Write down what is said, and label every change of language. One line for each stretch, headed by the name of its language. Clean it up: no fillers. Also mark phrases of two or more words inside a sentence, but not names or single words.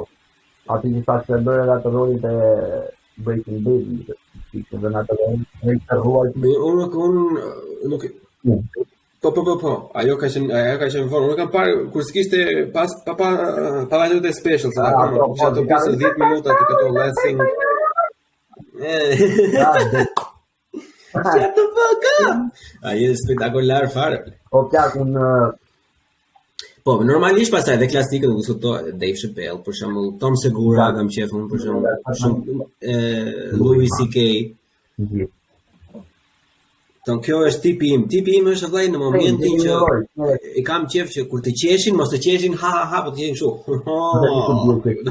Albanian: Aty që thashë të bërë atë rolit e Breaking Bad, që dhe në atë Unë nuk... Po, ajo ka qenë vonë. Unë kam parë kur s'kishte pas vajtut e special, se që ato pjesë 10 minuta të këto Let's Sing.
English: Shut the fuck up!
Albanian: Ajo është spektakular fare. O plak, unë... Po, normalisht pastaj dhe klasikët u diskutohet, Dave Chappelle, për shembull, Tom Segura kam qef unë për shembull, Louis CK. Kjo është tipi im është vllai në momentin që e kam qef që kur të qeshin, mos të qeshin ha, po të qeshin kështu.